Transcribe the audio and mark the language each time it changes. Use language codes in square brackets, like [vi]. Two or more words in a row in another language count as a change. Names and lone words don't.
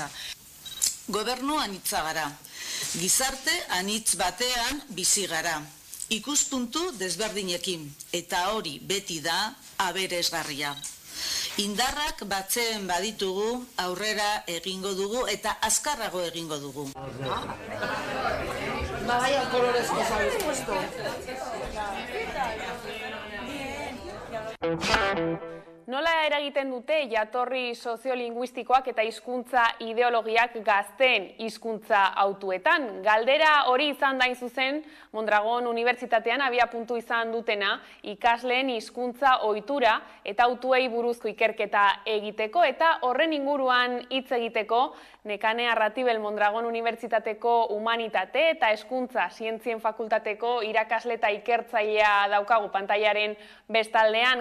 [eu] Gobernu anitza gara, gizarte anitz batean bizi gara, ikuspuntu desberdinekin, eta hori beti da aberesgarria. Indarrak batzen baditugu, aurrera egingo dugu eta azkarrago egingo dugu. [es] Vaya colores que os habéis puesto. [eu] Nola eragiten dute jatorri soziolinguistikoak eta hizkuntza ideologiak gazteen hizkuntza hautuetan? Galdera hori izan dain zuzen Mondragon Unibertsitatean abiapuntu izan dutena ikasleen hizkuntza ohitura eta hautuei buruzko ikerketa egiteko eta horren inguruan hitz egiteko Nekane Arratibel Mondragon Unibertsitateko Humanitate eta Hezkuntza Zientzien Fakultateko irakasle eta ikertzailea daukagu pantailaren bestaldean.